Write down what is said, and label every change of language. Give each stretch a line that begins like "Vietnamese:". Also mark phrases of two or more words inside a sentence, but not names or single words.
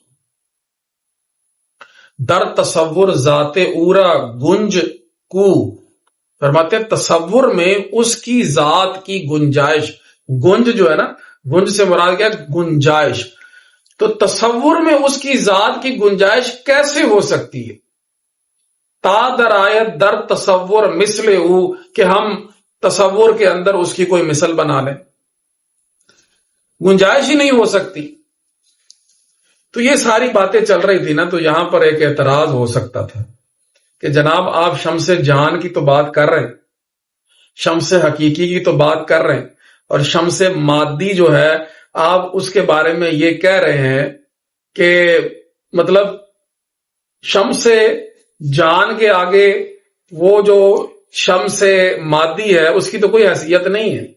Persian: در تصور ذات اورا گنج کو،
Urdu: فرماتے ہیں تصور میں اس کی ذات کی گنجائش، گنج جو ہے نا، گنج سے مراد کیا؟ گنجائش. تو تصور میں اس کی ذات کی گنجائش کیسے ہو سکتی ہے؟
Persian: تا در آیت در تصور مثل او،
Urdu: کہ ہم تصور کے اندر اس کی کوئی مثل بنا لیں، گنجائش ہی نہیں ہو سکتی. تو یہ ساری باتیں چل رہی تھی نا، تو یہاں پر ایک اعتراض ہو سکتا تھا کہ جناب آپ شمس جان کی تو بات کر رہے ہیں، شمس حقیقی کی تو بات کر رہے ہیں، اور شمس مادی جو ہے آپ اس کے بارے میں یہ کہہ رہے ہیں کہ مطلب شمس جان کے آگے وہ جو شمس مادی ہے اس کی تو کوئی حیثیت نہیں ہے.